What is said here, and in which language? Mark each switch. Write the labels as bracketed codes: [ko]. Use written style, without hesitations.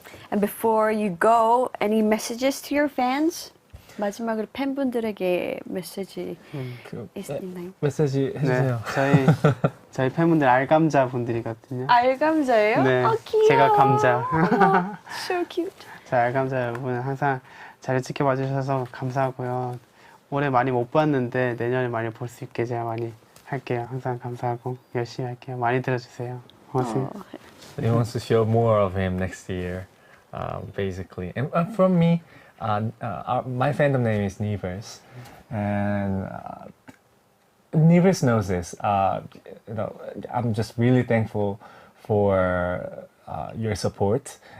[en] And before you go, any messages to your fans? [ko] 마지막으로 팬분들에게 메시지 있나요? 메시지 해주세요. 네, 저희 팬분들 알감자 분들이거든요. 알감자예요? 네, 귀여워. 제가 감자. [en] So cute. [ko] 저희 알감자 여러분 항상 잘 지켜봐 주셔서 감사하고요. 올해 많이 못 봤는데 내년에 많이 볼 수 있게 제가 많이 할게요. 항상 감사하고 열심히 할게요. 많이 들어주세요. 고맙습니다. [en] He wants to show more of him next year, basically. And from me, my fandom name is Nivers, and Nivers knows this. you know, I'm just really thankful for your support.